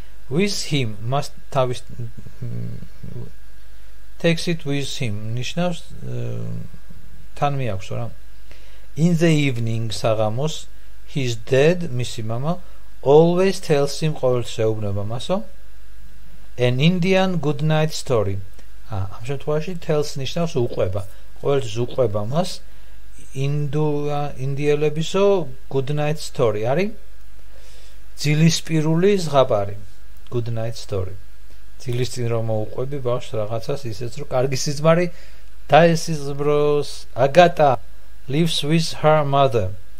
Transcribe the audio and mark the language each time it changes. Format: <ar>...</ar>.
<ka>with him, მას თავის</ka> <en>takes it with him,</en> <ka>ნიშნავს თან მიაქვსო რა.</ka> <en>In the evening, საღამოს, his dad, მისი მამა, always tells him,</en> <ka>ყოველთვის ეუბნება მასო,</ka> <en>an Indian good night story.</en> <ka>ამ შემთხვევაში tells ნიშნავს უყვება, ყოველთვის უყვება მას ინდიელებისო</ka> <en>good night story</en> <ka>არის ძილისპირული ზღაპარი, good night story. ძილის წინ რომ მოუყვები ბავშვს რაღაცას ისეც რომ კარგი სიზმარი დაესიზმროს.</ka> <en>Agata lives with her mother.</en>